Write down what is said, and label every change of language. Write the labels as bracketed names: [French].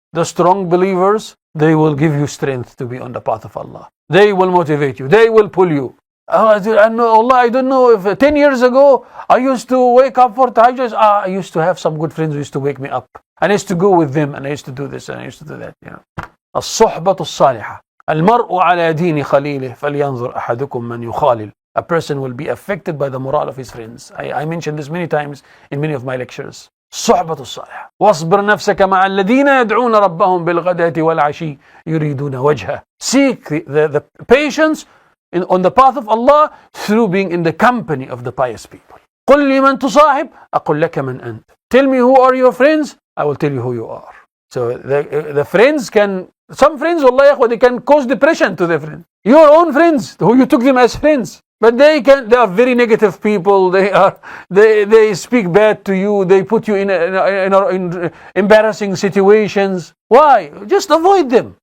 [English] The strong believers, they will give you strength to be on the path of Allah. They will motivate you. They will pull you. I don't know if 10 years ago I used to wake up for tahajjud. I used to have some good friends who used to wake me up. And I used to go with them, and I used to do this, and I used to do that. [Arabic] الصحبة الصالحة المرء على دين خليله فلينظر أحدكم من يخالل. [English] A person will be affected by the morale of his friends. I mentioned this many times in many of my lectures. [Arabic] الصحبة الصالحة واصبر نفسك مع الذين يدعون ربهم بالغداة والعشي يريدون وجهه. [English] Seek the patience on the path of Allah through being in the company of the pious people. [Arabic] قل لي من تصاحب أقول لك من أنت. [English] Tell me who are your friends, I will tell you who you are. So the friends some friends, wallahi, they can cause depression to their friends. Your own friends, who you took them as friends, but they are very negative people. They speak bad to you. They put you in embarrassing situations. Why? Just avoid them.